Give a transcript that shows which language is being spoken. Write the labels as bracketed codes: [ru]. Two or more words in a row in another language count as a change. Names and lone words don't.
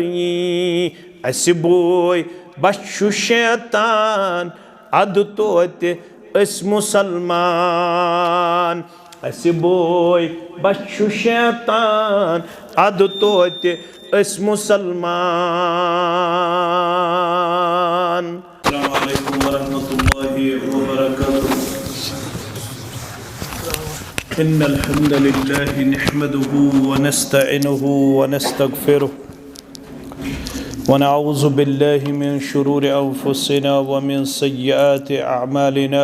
[ks] अस बोय बच्चु शैतान, अद तोते अस मुसलमान। अस बोय बच्चु शैतान, अद तोते अस मुसलमान। [ar] السلام عليكم ورحمة الله وبركاته. إن الحمد لله نحمده ونستعينه ونستغفره ونعوذ بالله من شرور أنفسنا ومن سيئات أعمالنا.